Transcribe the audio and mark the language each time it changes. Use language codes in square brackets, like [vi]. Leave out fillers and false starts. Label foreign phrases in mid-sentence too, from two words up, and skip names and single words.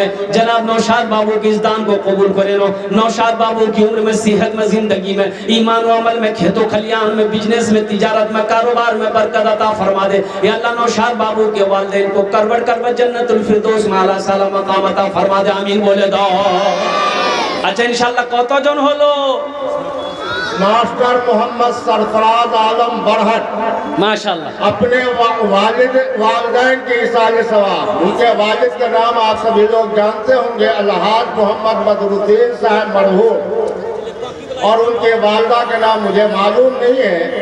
[ur] جناب نوشاد بابو کی اس دان کو قبول کرے لو۔ نوشاد بابو کی عمر میں، صحت میں، زندگی میں، ایمان و عمل میں، کھیت و کھلیان میں، بزنس میں، تجارت میں، کاروبار میں برکت عطا فرما دے۔ یا اللہ نوشاد بابو کے والدین کو کروڑ کروڑ جنت الفردوس میں اعلیٰ سلام مقام عطا فرما دے، آمین بولے دو۔ اچھا انشاءاللہ [bn] কত জন হলো? [ur] ماسٹر محمد سرفراز عالم برہٹ ماشاءاللہ اپنے والدین کے ایصال ثواب، ان کے والد کے نام آپ سبھی لوگ جانتے ہوں گے، الحاج محمد بدرالدین صاحب مرحوم، اور ان کے والدہ کے نام مجھے معلوم نہیں ہے۔